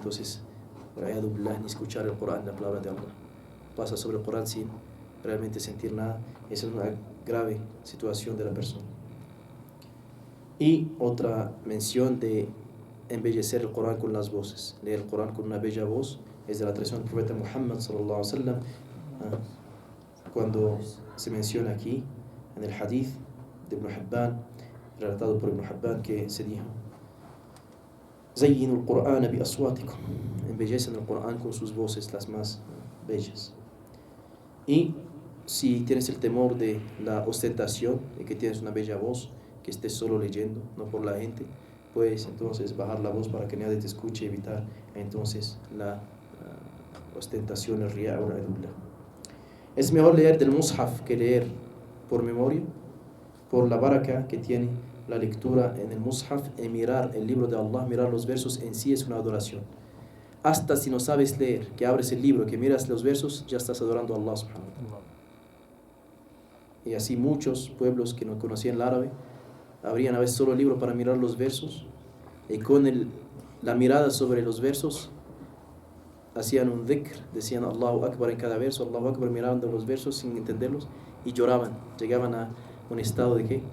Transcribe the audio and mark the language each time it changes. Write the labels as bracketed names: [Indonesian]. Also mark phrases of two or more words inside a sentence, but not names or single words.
[Spanish] Entonces, ni escuchar el Corán, la palabra de Allah, pasa sobre el Corán sin realmente sentir nada. Esa es una grave situación de la persona. Y otra mención de embellecer el Corán con las voces, leer el Corán con una bella voz, es de la tradición del profeta Muhammad [Arabic] صلى الله عليه وسلم, [Spanish] cuando se menciona aquí en el hadith de Ibn Hibban, relatado por Ibn Hibban, que se dijo: [Arabic] زينوا القرآن بأصواتكم, [Spanish] embellecen el Corán con sus voces las más bellas. Y si tienes el temor de la ostentación, de que tienes una bella voz, que estés solo leyendo, no por la gente, puedes entonces bajar la voz para que nadie te escuche, evitar entonces la ostentación, el riya o la dubla. Es mejor leer del mushaf que leer por memoria, por la baraka que tiene la lectura en el mushaf. Y mirar el libro de Allah, mirar los versos en sí es una adoración. Hasta si no sabes leer, que abres el libro, que miras los versos, ya estás adorando a Allah [Arabic] سبحانه وتعالى. [Spanish] Y así muchos pueblos que no conocían el árabe abrían a veces solo el libro para mirar los versos, y con la mirada sobre los versos hacían un dhikr, decían [Arabic] الله أكبر [Spanish] en cada verso, [Arabic] الله أكبر, [Spanish] mirando los versos sin entenderlos y lloraban, llegaban a un estado de ¿qué?